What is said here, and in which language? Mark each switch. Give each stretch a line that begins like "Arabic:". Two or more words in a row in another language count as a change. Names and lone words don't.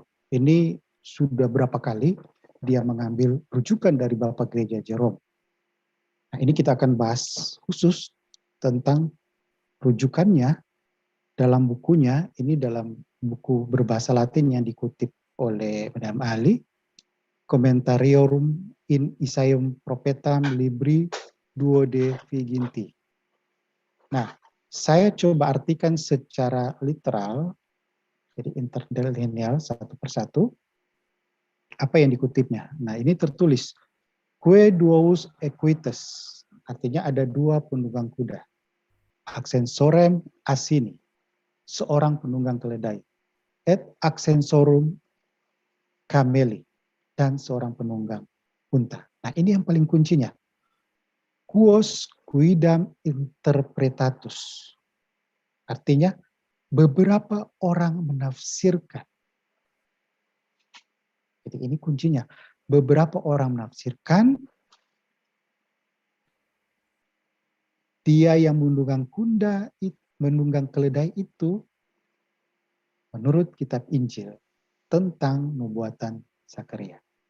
Indonesian: Ini sudah berapa kali dia mengambil rujukan dari Bapak Gereja Jerome. Nah, ini kita akan bahas khusus tentang rujukannya dalam bukunya. Ini dalam buku berbahasa Latin yang dikutip oleh Menahem Ali, Commentarium in Isaium Prophetam Libri Duo de Viginti. Nah, saya coba artikan secara literal, jadi interdelineal satu persatu, apa yang dikutipnya. Nah, ini tertulis,
Latin: Quae duos equites,
Indonesian: artinya ada dua penunggang kuda.
Latin: Accensorem asini,
Indonesian: seorang penunggang keledai.
Latin: Et accensorum cameli,
Indonesian: dan seorang penunggang unta. Nah, ini yang paling kuncinya.
Latin: Quos quidam interpretatus.
Indonesian: Artinya, beberapa orang menafsirkan. Jadi ini kuncinya. Beberapa orang menafsirkan dia yang menunggang keledai itu menurut kitab Injil tentang nubuatan Zakaria.